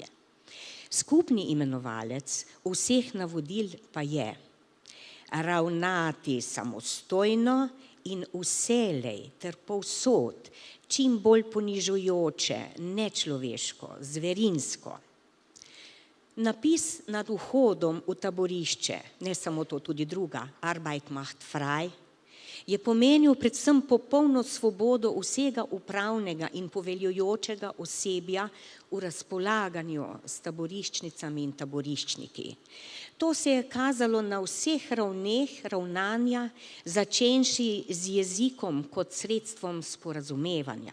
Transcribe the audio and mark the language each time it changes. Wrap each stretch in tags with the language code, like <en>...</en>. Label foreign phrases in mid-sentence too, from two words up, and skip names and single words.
<sl>Skupni imenovalec vseh navodil pa je ravnati samostojno in vselej ter povsod, čim bolj ponižujoče, nečloveško, zverinsko. Napis nad vhodom v taborišče, ne samo to, tudi druga,</sl> <de>Arbeit macht frei,</de> <sl>je pomenil predvsem popolno svobodo vsega upravnega in poveljujočega osebja v razpolaganju s taboriščnicami in taboriščniki. To se je kazalo na vseh ravneh ravnanja, začenši z jezikom kot sredstvom sporazumevanja.</sl>